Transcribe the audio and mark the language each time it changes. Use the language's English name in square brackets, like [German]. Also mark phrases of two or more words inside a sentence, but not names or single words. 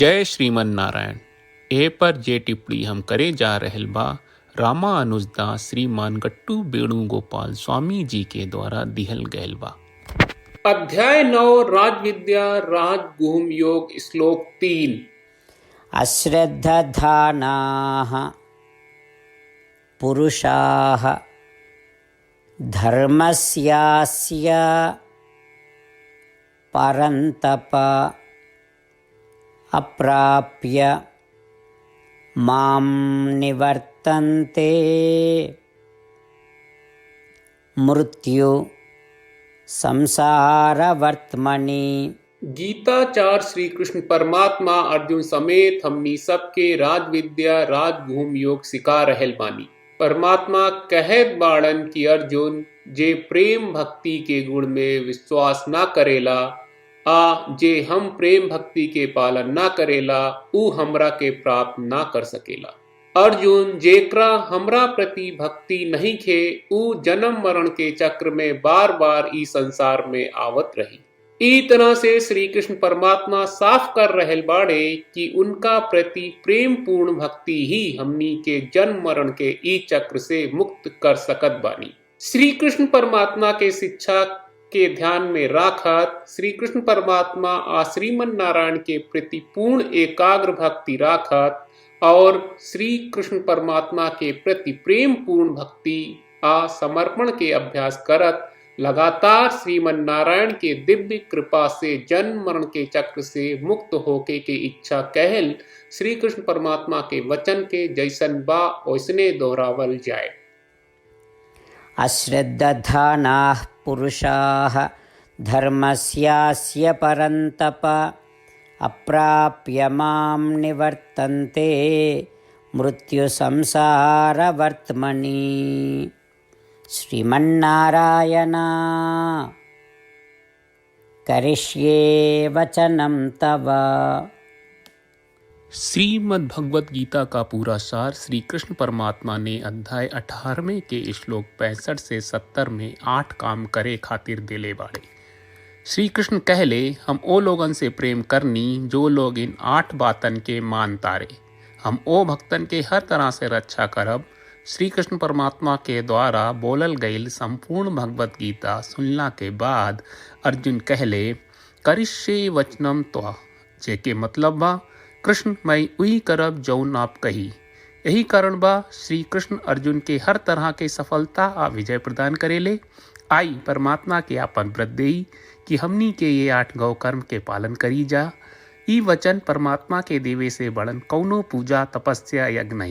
[Sanskrit] जय श्रीमन नारायण। [Bhojpuri] ए पर जे टिप्पणी हम करे जा रहल बा रामानुजदास श्रीमान गट्टू वेणुगोपाल स्वामी जी के द्वारा दिहल गयल बा। अध्याय 9 राजविद्या राजगुह्य योग श्लोक 3। [Sanskrit] अश्रद्धधानाः पुरुषाः धर्मस्यास्य परन्तप अप्राप्य मां निवर्तन्ते मृत्यु संसारवर्त्मनि। [Bhojpuri] गीताचार्य श्री कृष्ण परमात्मा अर्जुन समेत हमनी सबके राजविद्या राजगुह्य योग सिखा रहल बानी। परमात्मा कहत बाड़न कि अर्जुन जे प्रेम भक्ति के गुण में विश्वास ना करेला जे हम प्रेम भक्ति के पालन ना करेला ऊ हमरा के प्राप्त ना कर सकेला। अर्जुन जेकरा हमरा प्रति भक्ति नहीं खे ऊ जन्म मरण के चक्र में बार बार ई संसार में आवत रही। ई तरह से श्री कृष्ण परमात्मा साफ कर रहल बाड़े कि उनका प्रति प्रेम पूर्ण भक्ति ही हमनी के जन्म मरण के ई चक्र से मुक्त कर सकत बानी। श्री कृष्ण परमात्मा के शिक्षा के ध्यान में राखत श्री कृष्ण परमात्मा आ श्रीमन नारायण के प्रति पूर्ण एकाग्र भक्ति राखत और श्री कृष्ण परमात्मा के प्रति प्रेम पूर्ण भक्ति आ समर्पण के अभ्यास करत लगातार श्रीमन नारायण के दिव्य कृपा से जन्म मरण के चक्र से मुक्त होके के इच्छा कहल श्री कृष्ण परमात्मा के वचन के जैसन बा ओसने दोहरावल जाए। [Sanskrit] अश्रद्धधानाः पुरुषाः धर्मस्यास्य परन्तप अप्राप्य मां निवर्तन्ते मृत्यु संसारवर्त्मनि। श्रीमन्नारायण करिष्ये वचनं तव। [Bhojpuri] श्रीमद् भगवत गीता का पूरा सार श्री कृष्ण परमात्मा ने अध्याय 18वें के श्लोक 65 से 70 में 8 काम करे खातिर देले बाड़े। श्री कृष्ण कहले हम ओ लोगन से प्रेम करनी जो लोग इन 8 बातन के मान तारे। हम ओ भक्तन के हर तरह से रक्षा करब। श्री कृष्ण परमात्मा के द्वारा बोलल गईल संपूर्ण भगवत गीता सुनला के बाद अर्जुन कहले [Sanskrit] करिष्ये वचनम त्वा, [Bhojpuri] जेके मतलब बा कृष्ण मैं वही करब जौन आप कही। यही कारण बा श्री कृष्ण अर्जुन के हर तरह के सफलता आ विजय प्रदान करेले। आई परमात्मा के आपन व्रत देई कि हमनी के ये 8 गौ कर्म के पालन करी जा। ई वचन परमात्मा के देवे से बड़न कौनो पूजा तपस्या यज्ञ नहीं।